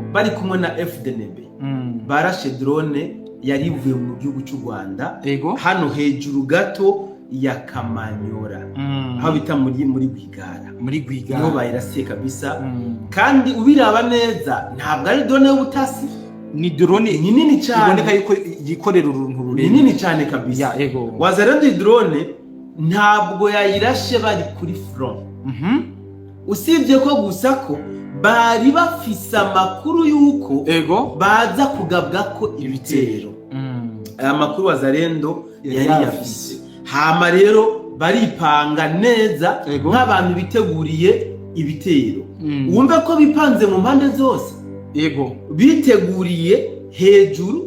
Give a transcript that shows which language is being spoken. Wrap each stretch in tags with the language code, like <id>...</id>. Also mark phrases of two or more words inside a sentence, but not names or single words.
<rn>bari kumwe na FDNB barashe drone yari ivuye mu gihugu cy'u Rwanda hano hejuru gato ya Kamanyola aho bita muri Rwigara niho bayirasiye kabisa kandi ubiraba neza ntabwo ari drone y'ubutasi ni drone nini cyane iboneka yuko yikorera uruntu rurerure nini cyane kabisa wazarendo drone ntabwo yayirashe bari kuri front usibye ko gusa ko bari bafise amakuru yuko baza kugabwa ko ibitero aya makuru wazarendo yari yafise hama rero baripanga neza nk'abantu biteguriye ibitero wumve ko bipanze mu mpande zose biteguriye hejuru</rn>